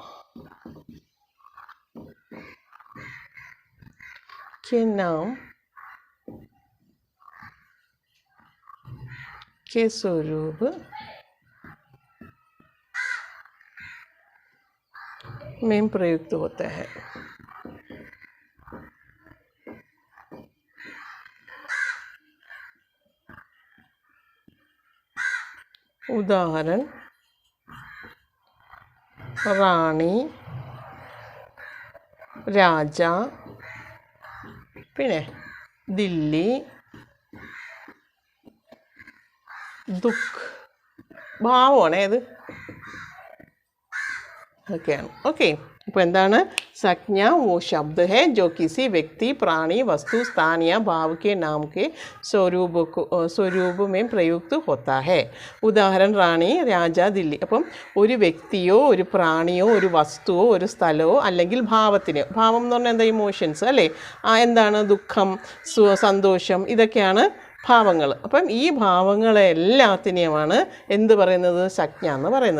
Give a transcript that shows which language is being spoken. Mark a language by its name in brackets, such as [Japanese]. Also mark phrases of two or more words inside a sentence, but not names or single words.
[Hindi] के नाम के स्वरूप में प्रयुक्त होता है। [Malayalam] उदाहरण റാണി, രാജ, പിന്നെ ദില്ലി, ദുഃഖ് ഭാവമാണ് ഏത് ഒക്കെയാണ്. ഓക്കെ, അപ്പോൾ എന്താണ് [Hindi] संज्ञा वो शब्द है जो किसी व्यक्ति प्राणी वस्तु स्थान या भाव के नाम के स्वरूप में प्रयुक्त होता है. [Malayalam] ഉദാഹരണം റാണി, രാജ, ദില്ലി. അപ്പം ഒരു വ്യക്തിയോ ഒരു പ്രാണിയോ ഒരു വസ്തുവോ ഒരു സ്ഥലമോ അല്ലെങ്കിൽ ഭാവത്തിനോ, ഭാവം എന്ന് പറഞ്ഞാൽ എന്താ ഇമോഷൻസ് അല്ലേ, എന്താണ് ദുഃഖം, സന്തോഷം, ഇതൊക്കെയാണ് ഭാവങ്ങൾ. അപ്പം ഈ ഭാവങ്ങളെല്ലാത്തിനെയുമാണ് എന്ത് പറയുന്നത്, സംജ്ഞ എന്ന് പറയുന്നത്.